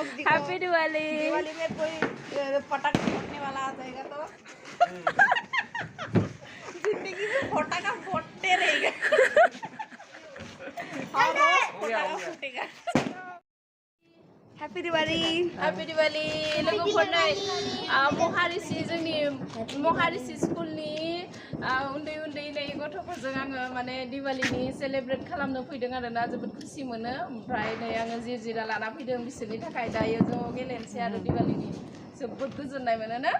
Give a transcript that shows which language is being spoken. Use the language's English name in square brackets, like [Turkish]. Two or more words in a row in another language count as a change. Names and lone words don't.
[English] happy Diwali [Hindi] दिवाली में कोई पटाख फोड़ने वाला आ जाएगा तो जिंदगी में पटाखा फोड़ते रहेगा और रोज पटाखा फूटेगा [English] happy Diwali [Bodo] लोगोफोर नै महारिसि जोंनि महारिसि स्कुलनि उन्दै नै गथ'फोरजों आङो माने दिवालीनि सेलेब्रेट खालामनो फैदों आरोना जोबोद खुसि मोनो ओमफ्राय नै आङो जिरा लाना फैदों बिसोरनि थाखाय दायो ज' गेलेनोसै आरो दिवालीनि जोबोद गोजोननाय मोनो ना